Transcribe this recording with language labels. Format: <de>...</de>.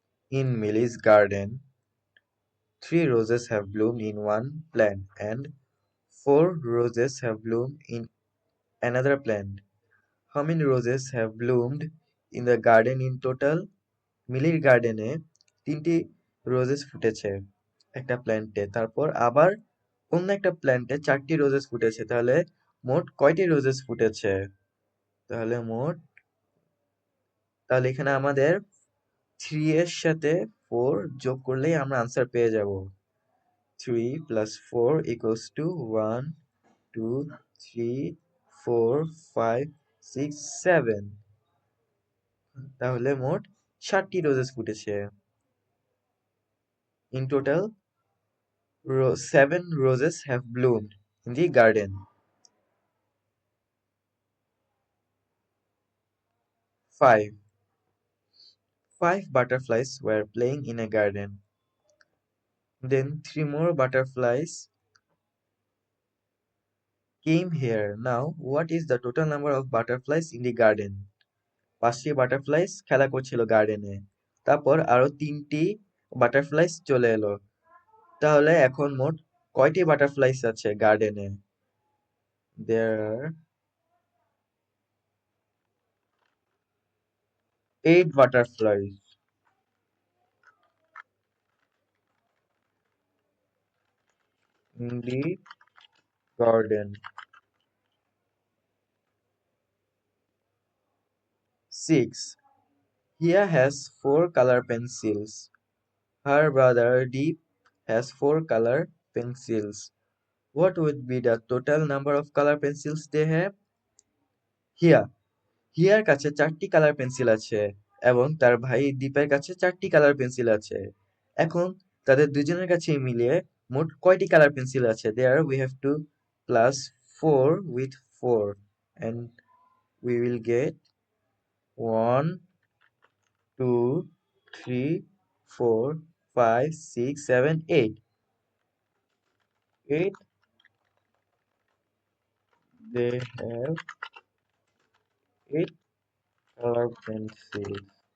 <en>In Millie's garden, 3 roses have bloomed in one plant and 4 roses have bloomed in another plant. How many roses have bloomed in the garden in total?</en> <bn>মিলির গার্ডেনে 3টি roses ফুটেছে একটা প্ল্যান্টে, তারপর আবার অন্য একটা প্ল্যান্টে 4টি রোজেস ফুটেছে। তাহলে মোট কয়টি রোজেস ফুটেছে? তাহলে এখানে আমাদের 3 এর সাথে 4 যোগ করলেই আমরা আনসার পেয়ে যাব। 3 + 4 = 1 2 3 4 5 6 7। তাহলে মোট 7টি রোজেস ফুটেছে।</bn> <en>In total, 7 roses have bloomed in the garden. 5. 5 butterflies were playing in a garden. Then 3 more butterflies came here. Now, what is the total number of butterflies in the garden?</en> <bn>5টি butterflies খেলা করছিল গার্ডেনে, তারপর আরো 3টি butterflies চলে এলো। তাহলে এখন মোট কয়টি বাটারফ্লাইস আছে গার্ডেনে?</bn> <en>There are 8 butterflies in the garden. 6. Hia has 4 color pencils. Her brother Deep has 4 color pencils. What would be the total number of color pencils they have?</en> <bn>Here কাছে 4টি কালার পেন্সিল আছে এবং তার ভাই দীপের কাছে 4টি কালার পেন্সিল আছে। এখন তাদের দুজনের কাছে মিলিয়ে মোট কয়টি কালার পেন্সিল আছে?</bn> <en>There we have to plus 4 with 4 and we will get 1 2 3 4 5 6 7 8. 8 they have 8 color pencils.</en>